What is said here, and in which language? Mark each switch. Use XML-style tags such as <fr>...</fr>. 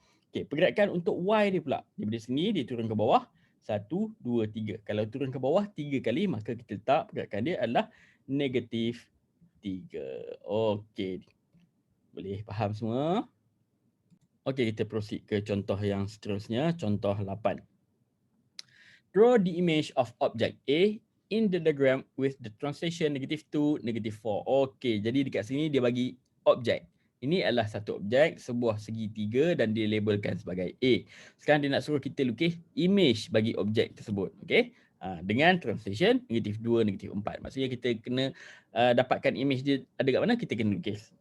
<ms>Okey, pergerakan untuk Y dia pula. Daripada sini dia turun ke bawah 1, 2, 3. Kalau turun ke bawah 3 kali maka kita letak pergerakan dia adalah negatif 3. Okey. Boleh faham semua? Okey, kita proceed ke contoh yang seterusnya, contoh 8.</ms> <en>Draw the image of object A in the diagram with the translation -2, -4.</en> <ms>Okey, jadi dekat sini dia bagi objek. Ini adalah satu objek, sebuah segitiga dan dia labelkan sebagai A. Sekarang dia nak suruh kita lukis image bagi objek tersebut. Okey, dengan translation -2, -4. Maksudnya kita kena dapatkan image dia ada kat mana, kita kena lukis.</ms>